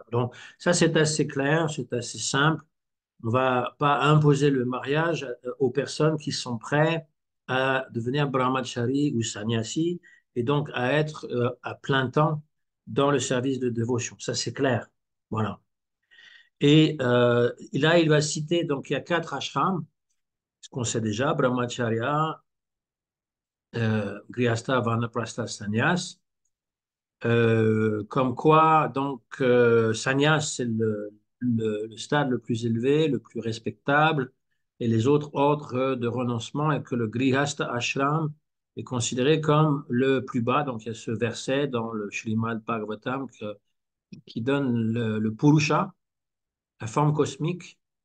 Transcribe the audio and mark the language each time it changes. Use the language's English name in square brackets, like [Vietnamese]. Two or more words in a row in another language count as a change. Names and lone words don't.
[French] Donc, ça, c'est assez clair, c'est assez simple. On ne va pas imposer le mariage aux personnes qui sont prêtes à devenir brahmachari ou sannyasi et donc à être à plein temps dans le service de dévotion. Ça, c'est clair. Voilà. Et là, il va citer, donc il y a 4 ashrams, ce qu'on sait déjà, brahmacharya, [Sanskrit] grihastha, vanaprastha, sannyas. [French] Comme quoi, donc, sannyas, c'est le stade le plus élevé, le plus respectable, et les autres ordres de renoncement, et que le [Sanskrit] grihastha ashram [French] est considéré comme le plus bas. Donc, il y a ce verset dans le Srimad Bhagavatam qui donne le purusha, la forme cosmique.